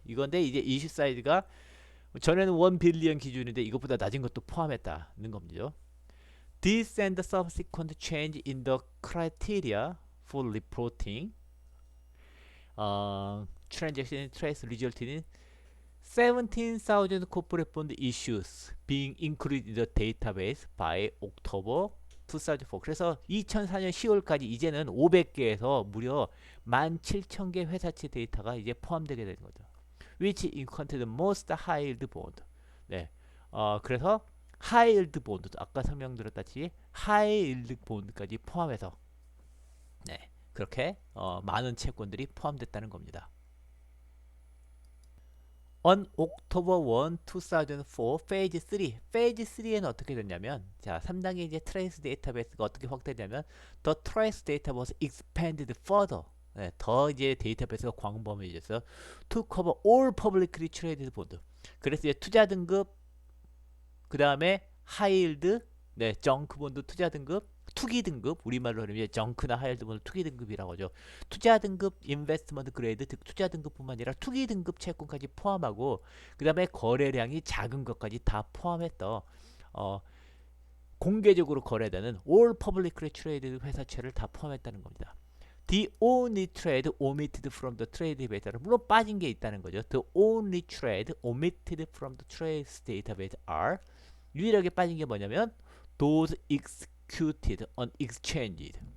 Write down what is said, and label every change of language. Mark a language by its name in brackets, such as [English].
[Korean] 이건데 이제 이슈 사이즈가 전에는 1 빌리언 기준인데 이것보다 낮은 것도 포함했다는 겁니다. [English] This and the subsequent change in the criteria for reporting transaction trace resulted in 17,000 corporate bond issues being included in the database by October 2004. [Korean] 그래서 2004년 10월까지 이제는 500개에서 무려 17,000개 회사채 데이터가 이제 포함되게 되는 거죠. [English] Which contained most high yield bond. [Korean] 네. 그래서 high yield bond, 아까 설명드렸다시피 high yield bond까지 포함해서 네. 그렇게 많은 채권들이 포함됐다는 겁니다. [English] On October 1, 2004, Phase 3. [Korean] Phase 3에는 어떻게 됐냐면, 자, 3단계 이제 트레이스 데이터베이스가 어떻게 확대되냐면, [English] the trace data was expanded further. [Korean] 네, 더 이제 데이터베이스가 광범위해져서 [English] to cover all publicly traded bond. [Korean] 그래서 이제 투자 등급, 그 다음에 하이힐드, 네, 정크 본드 투자 등급, 투기 등급, 우리말로 하면 이제 정크나 하이힐드 본드 투기 등급이라고 하죠. 투자 등급, 인베스트먼트 그레이드, 투자 등급뿐만 아니라 투기 등급 채권까지 포함하고, 그 다음에 거래량이 작은 것까지 다 포함했던 공개적으로 거래되는 [English] all publicly traded [Korean] 회사채를 다 포함했다는 겁니다. [English] The only trade omitted from the trade data. [Korean] 물론 빠진 게 있다는 거죠. [English] The only trade omitted from the trade database are, [Korean] 유일하게 빠진 게 뭐냐면 [English] those executed on exchange.